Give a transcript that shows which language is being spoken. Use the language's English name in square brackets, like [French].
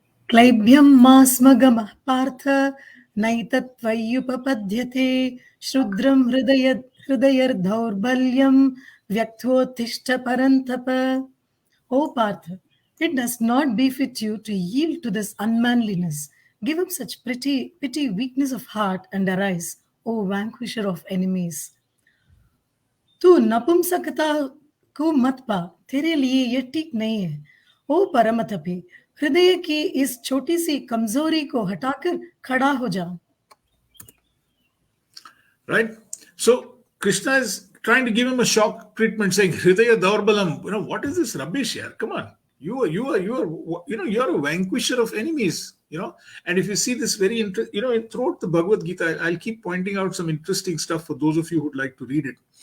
[Sanskrit] क्लैभ्यं मास्मगमः पार्थ नैतत्त्वय्युपपद्यते श्रुद्रं हृदयर्दौर्बल्यं व्यक्तोत्तिष्ठ परन्तप. [English] O Partha, it does not befit you to yield to this unmanliness. Give up such petty weakness of heart and arise. O vanquisher of enemies. [Hindi] तू नपुंसकता को मत पा, तेरे लिए ये ठीक नहीं है। ओ परम तपे, हृदय की इस छोटी सी कमजोरी को हटाकर खड़ा हो जा। [English] Right? So Krishna is trying to give him a shock treatment, saying, Hridaya Daurbalam, what is this rubbish here? Come on. You're a vanquisher of enemies, And if you see this very throughout the Bhagavad Gita, I'll keep pointing out some interesting stuff for those of you who'd like to read it.